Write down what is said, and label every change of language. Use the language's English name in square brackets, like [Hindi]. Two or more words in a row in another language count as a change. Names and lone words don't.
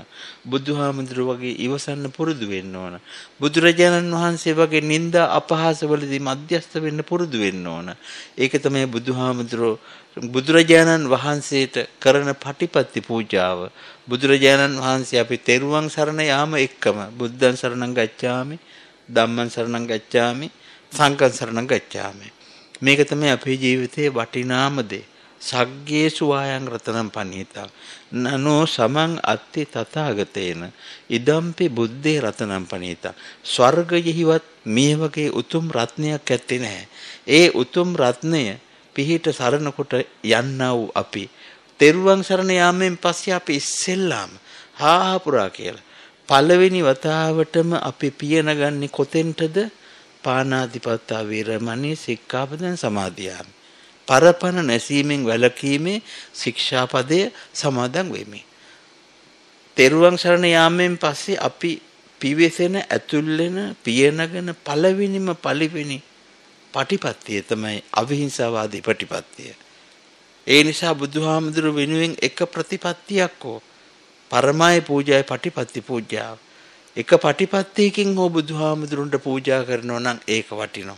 [Sinhala] බුදුහාමුදුරුවෝ වගේ ඉවසන්න පුරුදු වෙන්න ඕන. බුදුරජාණන් වහන්සේ වගේ නිନ୍ଦා අපහාස වලදී මධ්‍යස්ථ වෙන්න පුරුදු වෙන්න ඕන. ඒක තමයි බුදුරජාණන් වහන්සේට කරන පටිපත්ති පූජාව. බුදුරජාණන් වහන්සේ අපි තෙරුවන් සරණ යාම එක්කම [Pali] බුද්ධං සරණං ගච්ඡාමි, ධම්මං සරණං ගච්ඡාමි, සංඝං සරණං ගච්ඡාමි. [Sinhala] මේක තමයි අපේ ජීවිතයේ වටිනාම දේ. [Pali] සග්ගේසු ආයං රතනම් පනීතා නනෝ සමං අත්ති තථාගතේන ඉදම්පි බුද්දේ රතනම් පනීතා. [Sinhala] ස්වර්ගයෙහිවත් මේ වගේ උතුම් රත්නයක් ඇත්තේ නැහැ. ඒ උතුම් රත්නය පිහිට සරණ කොට යන්නා වූ අපි තෙරුවන් සරණ යාමෙන් පස්සේ අපි ඉස්සෙල්ලාම හාහපුරා කියලා පළවෙනි වතාවටම අපි පියනගන්නේ කොතෙන්ටද? [Pali] පානාතිපත්තා වේරමණී සික්ඛාපදං සමාදියාමි. [Sinhala] පරපණ නැසීමෙන් වැළකීමේ ශික්ෂාපදය සමාදන් වෙමි. තෙරුවන් සරණ යාමෙන් පස්සේ අපි පිවිසෙන ඇතුල් වෙන පියනගෙන පළවෙනිම පටිපත්තිය තමයි අවිහිංසාවාදී ප්‍රතිපත්තිය. ඒ නිසා බුදුහාමුදුරු වෙනුවෙන් එක ප්‍රතිපත්තියක් හෝ පරමාය පූජාය පටිපත්ති පූජාව එක පටිපත්තියකින් හෝ බුදුහාමුදුරන්ට පූජා කරනවා නම් ඒක වටිනවා.